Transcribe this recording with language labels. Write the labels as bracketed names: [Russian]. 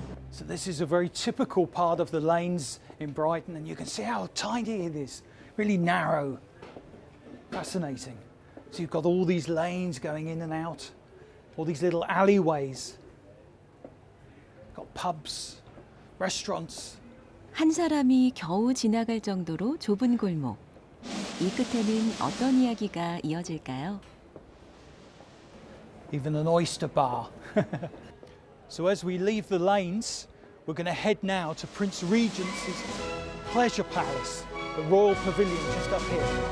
[English] So this is a very typical part of the lanes in Brighton, and you can see how tiny it is, really narrow, fascinating. So you've got all these lanes going in and out, all these little alleyways, got pubs, restaurants. [Korean] 한 사람이 겨우 지나갈 정도로 좁은 골목. 이 끝에는 어떤 이야기가 이어질까요? [English] Even an oyster bar. So as we leave the lanes, we're going to head now to Prince Regent's Pleasure Palace, the Royal Pavilion just up here.